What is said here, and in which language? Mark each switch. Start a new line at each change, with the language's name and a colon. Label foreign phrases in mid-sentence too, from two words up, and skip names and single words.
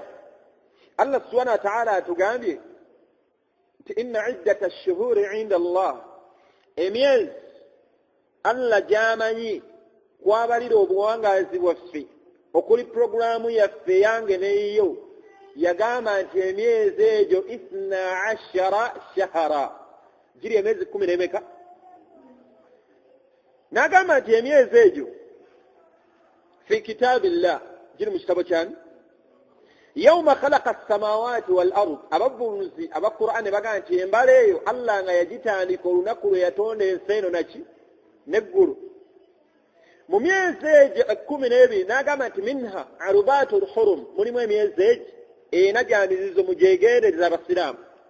Arabic: الله سبحانه وتعالى
Ganda: atugambye nti
Arabic: إن عدة الشهور عند الله,
Ganda: emyezi Allah gy'amanyi kwabalira obuwangaazi bwaffe okuli programu yaffe yange neyo, yagamba nti emyezi egyo 12 shahara, giri emyezi 10 n'agamba nti emyezi egyo
Arabic: في كتاب الله,
Ganda: giri mu kitabo kyani,
Arabic: يوم خلق السماوات والأرض.
Ganda: Abavunuzi aba Qur'an bagamba nti embala eyo Allah nga yagitandika olunaku lwe yatonda ensi eno n'eggulu. Mu myezi egyo 12 n'agamba nti
Arabic: منها أربعة حرم,
Ganda: mulimu emyezi egyo ena gya mizizo mugyegendereza abasiraamu.